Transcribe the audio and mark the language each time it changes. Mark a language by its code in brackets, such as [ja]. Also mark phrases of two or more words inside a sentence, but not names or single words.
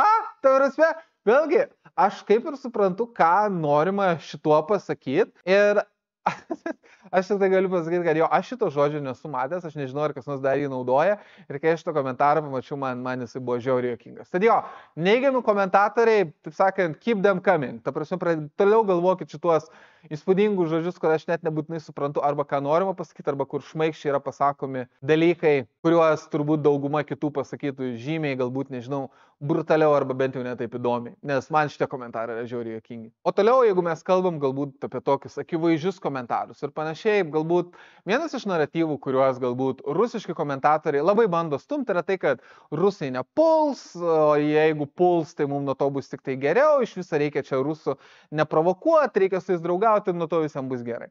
[lt] Ta prasme, vėlgi, aš kaip ir suprantu, ką norima šituo pasakyti. Ir aš tik tai galiu pasakyti, kad aš šito žodžio nesu matęs, aš nežinau, ar kas nors dar jį naudoja. Ir kai aš šito komentarą pamačiau, man jisai buvo žiauriai juokingas. Tad neigiami komentatoriai, taip sakant, [en] keep them coming. [lt] Ta prasme, toliau galvokit šituos įspūdingus žodžius, kad aš net nebūtinai suprantu, arba ką norima pasakyti, arba kur šmaikščiai yra pasakomi dalykai, kuriuos turbūt dauguma kitų pasakytų žymiai, galbūt, nežinau, brutaliau arba bent jau netaip įdomiai. Nes man šitie komentarai yra žiauriai juokingi. O toliau, jeigu mes kalbam galbūt apie tokius akivaizdžius komentarus ir panašiai, galbūt vienas iš naratyvų, kuriuos galbūt rusiški komentatoriai labai bando stumti, yra tai, kad rusai nepuls, o jeigu puls, tai mums nuo to bus tik tai geriau, iš viso reikia čia rusų neprovokuoti, reikia su jais draugauti ir nuo to visam bus gerai.